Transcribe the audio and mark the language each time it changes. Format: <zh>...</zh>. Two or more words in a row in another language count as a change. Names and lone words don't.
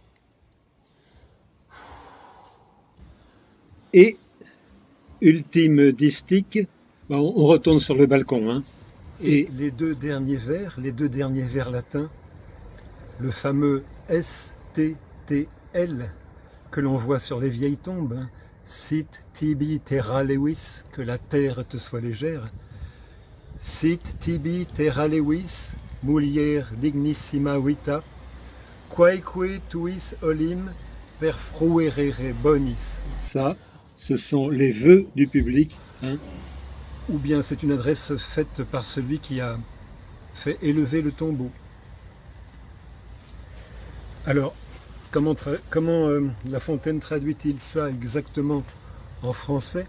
<fr>Et, ultime distique, on retourne sur le balcon, hein. Et les deux derniers vers latins, le fameux STTL que l'on voit sur les vieilles tombes, hein,</fr> <la>Sit tibi terra lewis,</la> <fr>que la terre te soit légère.</fr> <la>Sit tibi terra lewis, mulier dignissima vita, quaeque tuis olim per fruerere bonis.</la> <fr>Ça, ce sont les vœux du public, hein. Ou bien c'est une adresse faite par celui qui a fait élever le tombeau. Alors, comment La Fontaine traduit-il ça exactement en français?</fr>